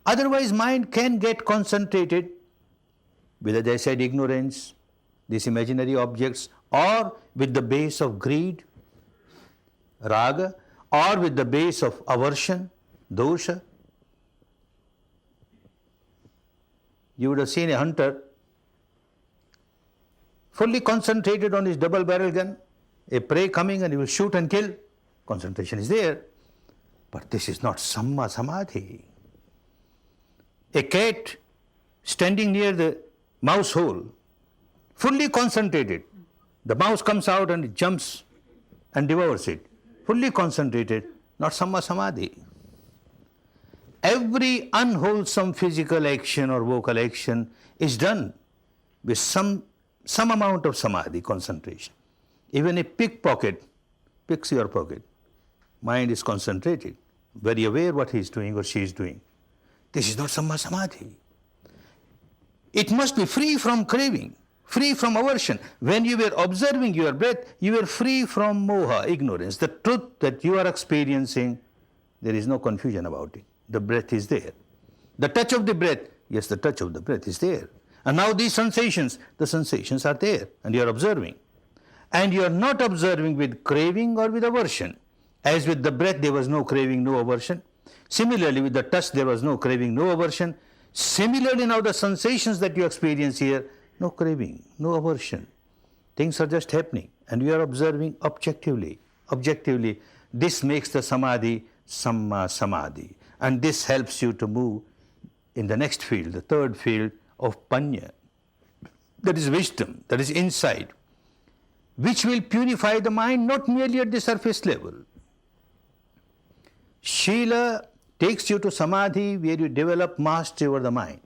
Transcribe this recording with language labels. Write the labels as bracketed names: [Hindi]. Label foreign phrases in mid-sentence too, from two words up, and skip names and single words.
[English] Otherwise, mind can get concentrated with, as I said, ignorance, these imaginary objects, or with the base of greed, raga, or with the base of aversion, dosha. You would have seen a hunter fully concentrated on his double-barrel gun, a prey coming and he will shoot and kill. Concentration is there. But this is not [Pali] samma samadhi. [English] A cat standing near the mouse hole, fully concentrated. The mouse comes out and it jumps and devours it. Fully concentrated, not [Pali] samma samadhi. [English] Every unwholesome physical action or vocal action is done with some amount of samadhi, concentration. Even a pickpocket picks your pocket. Mind is concentrated, very aware what he is doing or she is doing. This is not [Pali] samma samadhi. [English] It must be free from craving, free from aversion. When you were observing your breath, you were free from moha, ignorance. The truth that you are experiencing, there is no confusion about it. The breath is there. The touch of the breath, yes, the touch of the breath is there. And now these sensations, the sensations are there, and you are observing. And you are not observing with craving or with aversion. As with the breath, there was no craving, no aversion. Similarly, with the touch, there was no craving, no aversion. Similarly, now the sensations that you experience here, no craving, no aversion. Things are just happening, and you are observing objectively. Objectively, this makes the [Pali] samadhi samma samadhi. [English] And this helps you to move in the next field, the third field of panya. That is wisdom, that is insight, which will purify the mind not merely at the surface level. Shila takes you to samadhi where you develop mastery over the mind.